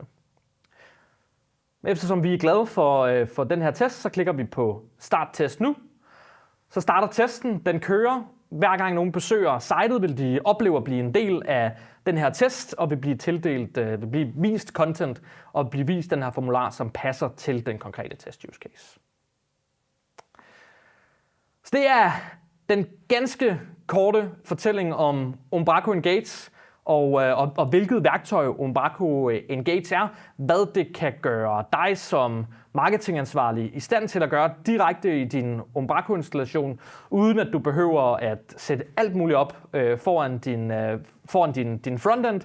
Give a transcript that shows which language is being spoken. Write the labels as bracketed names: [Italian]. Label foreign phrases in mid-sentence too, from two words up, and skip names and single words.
[Danish] Eftersom vi er glade for den her test, så klikker vi på Start Test nu. Så starter testen, den kører. Hver gang nogen besøger sitet, vil de opleve at blive en del af den her test, og vil blive vist content, og blive vist den her formular, som passer til den konkrete test [English] use case. [Danish] Så det er den ganske korte fortælling om Umbraco Engage, og hvilket værktøj Umbraco Engage er, hvad det kan gøre dig som marketingansvarlig i stand til at gøre direkte i din Umbraco-installation, uden at du behøver at sætte alt muligt op foran din frontend.